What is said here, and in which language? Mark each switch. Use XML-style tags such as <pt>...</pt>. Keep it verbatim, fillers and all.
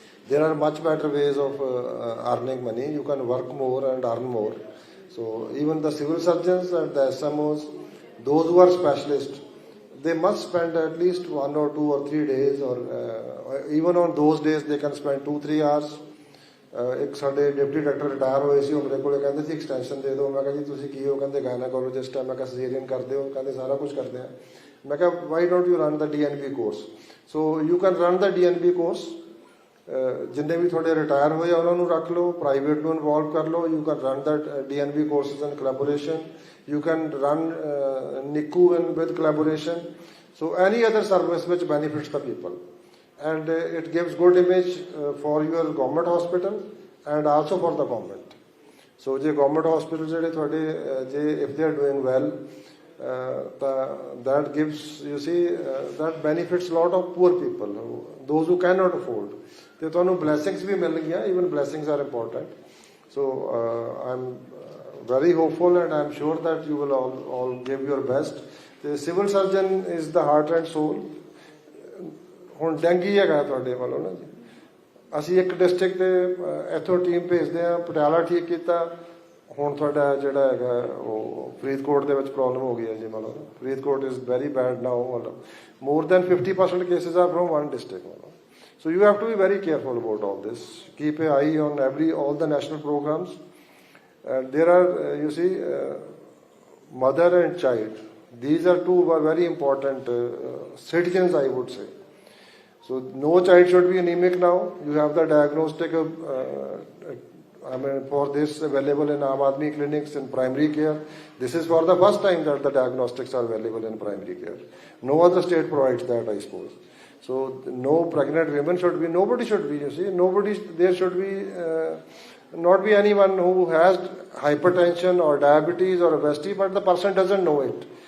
<en>There are much better ways of uh, earning money. You can work more and earn more. So even the civil surgeons and the S M Os, those who are specialists, they must spend at least one or two or three days, or uh, even on those days they can spend two, three hours.</en> <pa>ਇੱਕ ਸਾਡੇ deputy doctor retire ਹੋਏ ਸੀ, ਉਹ ਮੇਰੇ ਕੋਲ ਕਹਿੰਦੇ ਸੀ extension ਦੇ ਦਿਓ। ਮੈਂ ਕਿਹਾ ਜੀ ਤੁਸੀਂ ਕੀ ਹੋ? ਕਹਿੰਦੇ ਗਾਇਨਾਕੋਲੋਜਿਸਟ ਆ। ਮੈਂ ਕਿਹਾ ਸਰਜਰੀਅਨ ਕਰਦੇ ਹੋ? ਕਹਿੰਦੇ ਸਾਰਾ ਕੁਝ ਕਰਦੇ ਆ। ਮੈਂ ਕਿਹਾ</pa> <en>Why don't you run the D N B course? So you can run the D N B course.</en> <pa>ਜਿੰਨੇ ਵੀ ਤੁਹਾਡੇ ਰਿਟਾਇਰ ਹੋਏ ਆ ਉਹਨਾਂ ਨੂੰ ਰੱਖ ਲਓ, ਪ੍ਰਾਈਵੇਟ ਨੂੰ ਇਨਵੋਲਵ ਕਰ ਲਓ।</pa> <en>You can run the D N B courses in collaboration, you can run NICU in with collaboration. So any other service which benefits the people, and uh, it gives good image uh, for your government hospital and also for the government. So the government hospitals, if they are doing well, uh, the, that gives, you see, uh, that benefits a lot of poor people, who, those who cannot afford. They have blessings, even blessings are important. So uh, I'm very hopeful, and I'm sure that you will all, all give your best. The civil surgeon is the heart and soul.</en> <pa>ਹੁਣ dengue ਹੈਗਾ ਤੁਹਾਡੇ ਵੱਲੋਂ ਨਾ ਜੀ, ਅਸੀਂ ਇੱਕ district ਦੇ ਇੱਥੋਂ ਟੀਮ ਭੇਜਦੇ ਹਾਂ, ਪਟਿਆਲਾ ਠੀਕ ਕੀਤਾ, ਹੁਣ ਤੁਹਾਡਾ ਜਿਹੜਾ ਹੈਗਾ ਉਹ ਫਰੀਦਕੋਟ ਦੇ ਵਿੱਚ ਪ੍ਰੋਬਲਮ ਹੋ ਗਈ ਹੈ ਜੀ।</pa> <en>ਮਤਲਬ Faridkot is very bad now, ਮਤਲਬ more than fifty percent cases are from one district. ਮਤਲਬ so you have to be very careful about all this, keep a eye on every all the national programmes. There are you see mother and child, these are two very important citizens I would say. So no child should be anemic now. You have the diagnostic, of, uh, I mean, for this available in Aam Aadmi clinics in primary care. This is for the first time that the diagnostics are available in primary care. No other state provides that, I suppose. So no pregnant women should be, nobody should be, you see, nobody, there should be, uh, not be anyone who has hypertension or diabetes or obesity, but the person doesn't know it.</en>